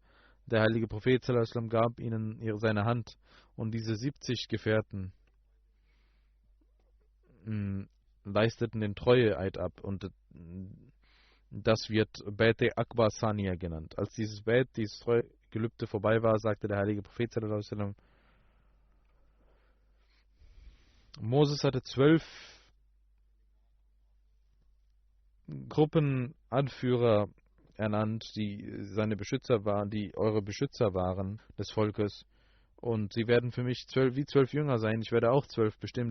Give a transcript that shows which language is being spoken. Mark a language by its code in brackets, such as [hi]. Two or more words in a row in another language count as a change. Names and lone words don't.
[de] Der heilige Prophet sallallahu gab ihnen seine Hand und diese 70 Gefährten leisteten den Treueeid ab und das wird Bait Akbar Saniya genannt. Als dieses Gelübde vorbei war, sagte der heilige Prophet [ar] صلى الله عليه وسلم, [de] Moses hatte 12 Gruppenanführer ernannt, die seine Beschützer waren, die eure Beschützer waren des Volkes. Und sie werden für mich wie 12 Jünger sein. Ich werde auch 12 bestimmen.